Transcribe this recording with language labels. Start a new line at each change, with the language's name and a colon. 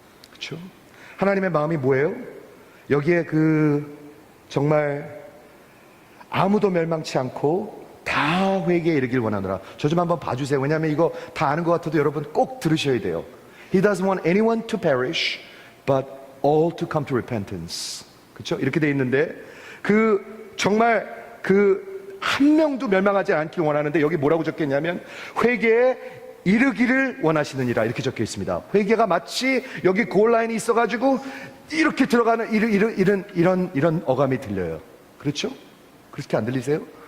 Korean: 그렇죠? 하나님의 마음이 뭐예요? 여기에 정말 아무도 멸망치 않고 다 회개에 이르길 원하노라. 저 좀 한번 봐주세요. 왜냐하면 이거 다 아는 것 같아도 여러분 꼭 들으셔야 돼요.
English: He doesn't want anyone to perish, but all to come to repentance.
Korean: 그렇죠? 이렇게 돼 있는데 정말 한 명도 멸망하지 않기를 원하는데 여기 뭐라고 적혀있냐면 회개에 이르기를 원하시느니라 이렇게 적혀 있습니다. 회개가 마치 여기 골라인이 있어가지고 이렇게 들어가는 이런 어감이 들려요. 그렇죠? 그렇게 안 들리세요?